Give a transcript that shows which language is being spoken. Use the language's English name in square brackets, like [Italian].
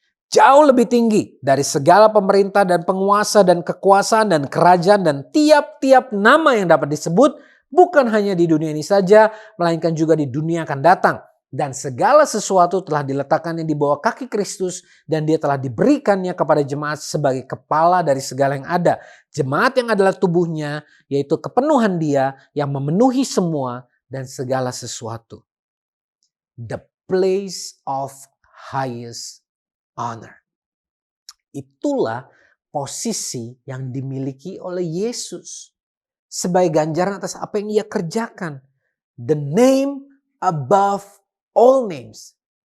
[Indonesian] Jauh lebih tinggi dari segala pemerintah dan penguasa dan kekuasaan dan kerajaan dan tiap-tiap nama yang dapat disebut, bukan hanya di dunia ini saja, melainkan juga di dunia akan datang. Dan segala sesuatu telah diletakkannya di bawah kaki Kristus, dan dia telah diberikannya kepada jemaat sebagai kepala dari segala yang ada. Jemaat yang adalah tubuhnya, yaitu kepenuhan dia yang memenuhi semua dan segala sesuatu." [English] The place of highest honor. [Indonesian] Itulah posisi yang dimiliki oleh Yesus sebagai ganjaran atas apa yang ia kerjakan. [English] The name above all names.